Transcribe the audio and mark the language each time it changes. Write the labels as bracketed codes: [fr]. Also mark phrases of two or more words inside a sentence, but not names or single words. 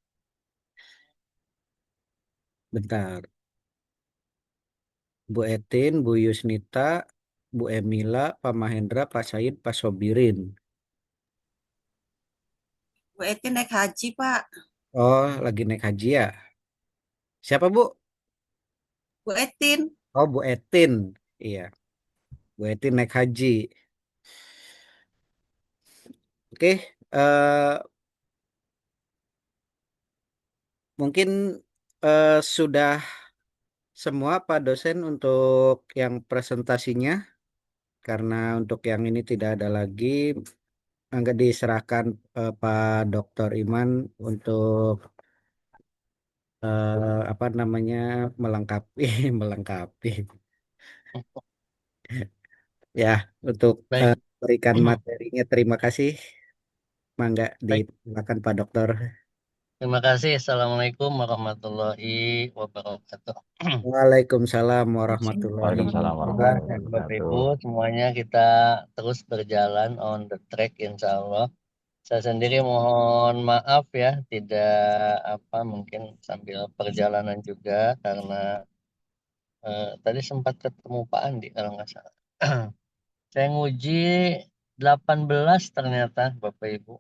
[id] Bentar. Bu Etin, Bu Yusnita, Bu Emila, Pak Mahendra, Pak Said, Pak Sobirin. Bu Etin naik haji, Pak. Oh, lagi naik haji ya? Siapa, Bu? Bu Etin. Oh, Bu Etin. Iya, Bu Etin naik haji. Oke, mungkin sudah semua Pak dosen untuk yang presentasinya. Karena untuk yang ini tidak ada lagi, enggak diserahkan Pak Dr. Iman untuk apa namanya melengkapi melengkapi ya untuk Baik, berikan materinya. Terima kasih. Mangga baik. disilakan Pak Dokter. Terima kasih. [ar] السلام عليكم ورحمة الله وبركاته. وعليكم السلام ورحمة الله Waalaikumsalam [id] Bapak [ar] warahmatullahi [id] dan Bapak Ibu, [ar] wabarakatuh. [id] semuanya kita terus berjalan [en] on the track [ar] إن شاء الله. [id] Saya sendiri mohon maaf ya, tidak mungkin sambil perjalanan juga karena tadi sempat ketemu Pak Andi kalau nggak salah. Saya nguji 18 ternyata Bapak Ibu.